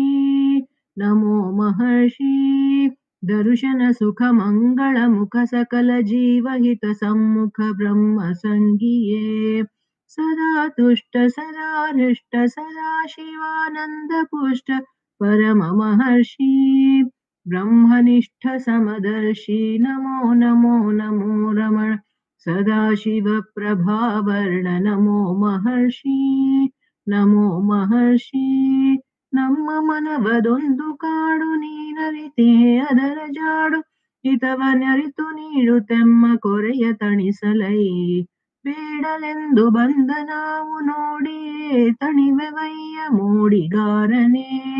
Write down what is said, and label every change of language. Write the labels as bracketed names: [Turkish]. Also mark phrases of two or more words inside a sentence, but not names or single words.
[Sanskrit] नमो महर्षि दर्शन सुख मंगल मुख सकल जीवहित सम्मुख ब्रह्म संगिये सदा तुष्ट सदा हृष्ट सदा शिवानंद पुष्ट परम महर्षि ब्रह्मनिष्ठ समदर्शी नमो नमो नमो रमण सदाशिवप्रभावर्ण नमो महर्षि नमो महर्षि [Kannada] ನಮ್ಮ ಮನವದೊಂದು ಕಾಡು ನೀನರಿತೆ ಅದರ ಜಾಡು ಹಿತವನರಿತು ನೀಡುತ್ತೆಮ್ಮ ಕೊರೆಯ ತಣಿಸಲೈ ಬೇಡಲೆಂದು ಬಂದ ನಾವು ನೋಡಿಯೇ ತಣಿವೆವಯ್ಯ ಮೂಡಿಗಾರನೇ